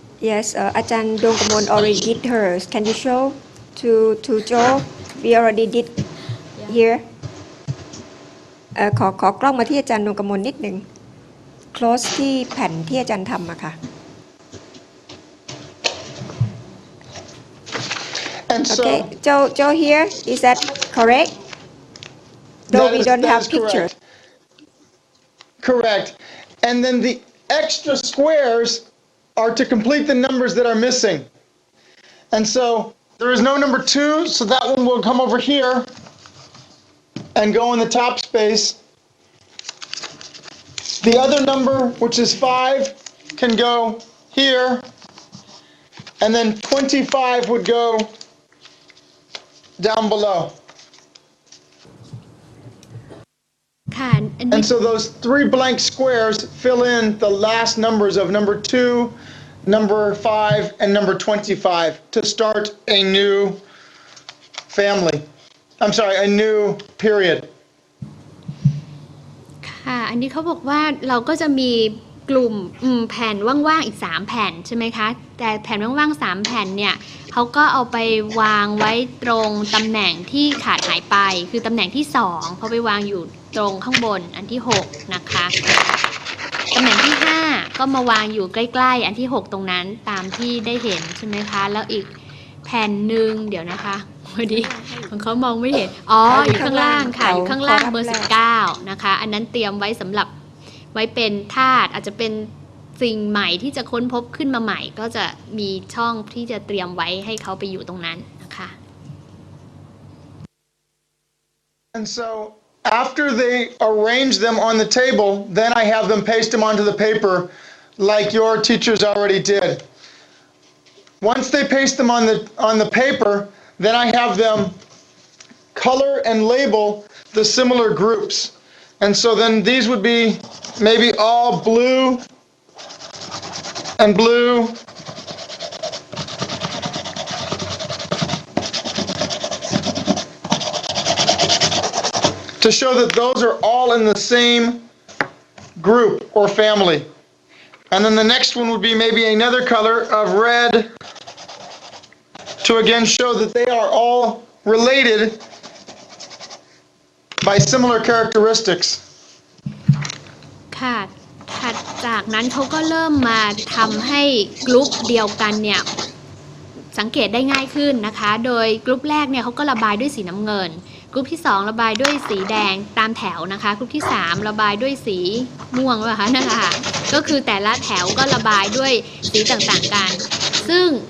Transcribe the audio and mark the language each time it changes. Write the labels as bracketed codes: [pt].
[en] Yes, อาจารย์ดวงกมล already did hers. Can you show to Joe? We already did here. [th] ขอกล้องมาที่อาจารย์ดวงกมลนิดหนึ่ง close ที่แผ่นที่อาจารย์ทำอะค่ะ [en] And so, Okay, Joe here, is that correct? Though we don't have pictures. Correct. And then the extra squares are to complete the numbers that are missing. And so there is no number 2, so that one will come over here and go in the top space. The other number, which is 5, can go here. And then 25 would go down below. [th] ค่ะ [en] And so those 3 blank squares fill in the last numbers of number 2, number 5, and number 25 to start a new family. I'm sorry, a new period. [th] ค่ะอันนี้เขาบอกว่าเราก็จะมีกลุ่มแผ่นว่างๆอีก3แผ่นใช่ไหมคะแต่แผ่นว่างๆ3แผ่นเนี่ยเขาก็เอาไปวางไว้ตรงตำแหน่งที่ขาดหายไปคือตำแหน่งที่2เขาไปวางอยู่ตรงข้างบนอันที่6นะคะ ตำแหน่งที่5ก็มาวางอยู่ใกล้ๆอันที่6ตรงนั้นตามที่ได้เห็นใช่ไหมคะแล้วอีกแผ่นหนึ่งเดี๋ยวนะคะพอดีของเขามองไม่เห็นอยู่ข้างล่างค่ะอยู่ข้างล่างเบอร์19นะคะอันนั้นเตรียมไว้สำหรับไว้เป็นธาตุอาจจะเป็นสิ่งใหม่ที่จะค้นพบขึ้นมาใหม่ก็จะมีช่องที่จะเตรียมไว้ให้เขาไปอยู่ตรงนั้นนะคะ [en] And so after they arrange them on the table, then I have them paste them onto the paper like your teachers already did. Once they paste them on the paper, then I have them color and label the similar groups. And so then these would be maybe all blue and blue. To show that those are all in the same group or family. And then the next one would be maybe another color of red to again show that they are all related by similar characteristics. [th] ค่ะถัดจากนั้นเขาก็เริ่มมาทำให้กลุ่มเดียวกันเนี่ยสังเกตได้ง่ายขึ้นนะคะโดยกลุ่มแรกเนี่ยเขาก็ระบายด้วยสีน้ำเงินกลุ่มที่2ระบายด้วยสีแดงตามแถวนะคะกลุ่มที่3ระบายด้วยสีม่วงนะคะนั่นแหละค่ะก็คือแต่ละแถวก็ระบายด้วยสีต่างๆกันซึ่ง